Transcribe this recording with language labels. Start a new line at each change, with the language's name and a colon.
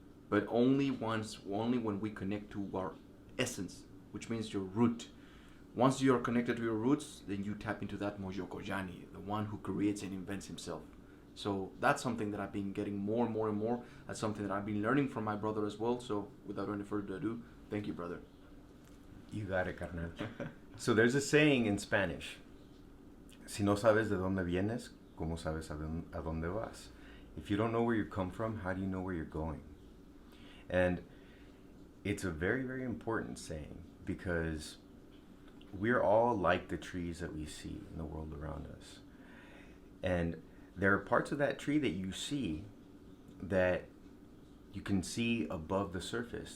English: But only when we connect to our essence, which means your root. Once you are connected to your roots, then you tap into that Mojokoyani, the one who creates and invents himself. So that's something that I've been getting more and more and more. That's something that I've been learning from my brother as well. So without any further ado, thank you, brother. You got it, carnal. So there's a saying in Spanish:
Spanish: Si no sabes de dónde vienes, ¿cómo sabes a dónde vas?
English: If you don't know where you come from, how do you know where you're going? And it's a very, very important saying, because we're all like the trees that we see in the world around us. And there are parts of that tree that you see that you can see above the surface.